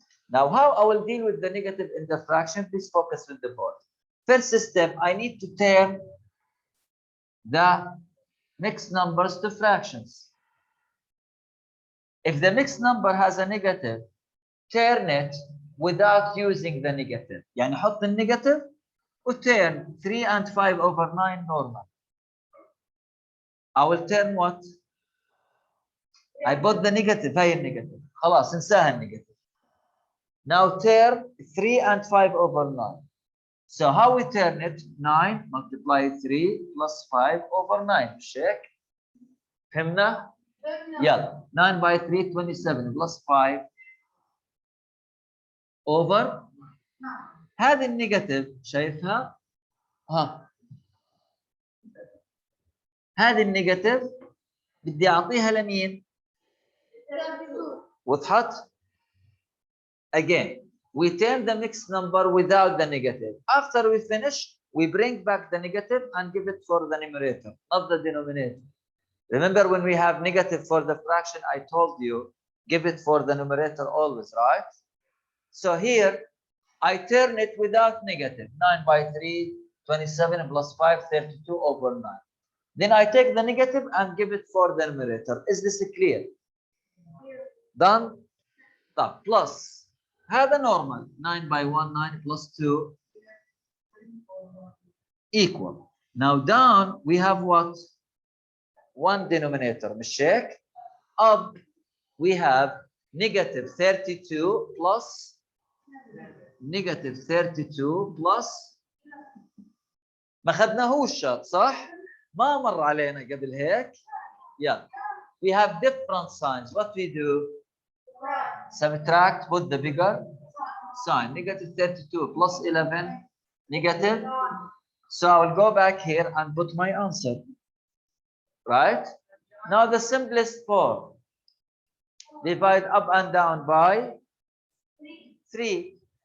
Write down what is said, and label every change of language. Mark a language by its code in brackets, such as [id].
[en] Now, how I will deal with the negative in the fraction, please focus with the board. First step, I need to turn the mixed numbers to fractions. If the mixed number has a negative, turn it without using the negative. [ar] يعني حط النيجاتيف و [en] turn 3 and 5/9 normal. I will turn what? I put the negative. [ar] هاي النيجاتيف. خلاص انساها النيجاتيف. [en] Now turn 3 and 5/9. So how we turn it? 9 multiply 3 plus 5/9. [ar] مش هيك؟ فهمنا؟ يلا [en] 9 by 3 27 plus 5 over هذه النيجاتيف شايفها؟ هذه النيجاتيف بدي اعطيها لمين؟ وضحت؟ Again, we turn the mixed number without the negative. After we finish, we bring back the negative and give it for the numerator, not the denominator. Remember when we have negative for the fraction, I told you, give it for the numerator always, right? So here, I turn it without negative. 9 by 3, 27 plus 5, 32/9. Then I take the negative and give it for the numerator. Is this clear? Done? Done. Plus. هذا normal 9 by 1 9 plus 2 equal. Now down we have what? One denominator مش هيك؟ Up we have -32 plus -32 plus [ar] ما اخذناهوش شاط صح؟ ما مر علينا قبل هيك. [en] Yeah. We have different signs. What we do? Subtract, put the bigger sign. -32 plus 11, negative. So I will go back here and put my answer. Right? Now the simplest form. Divide up and down by 3.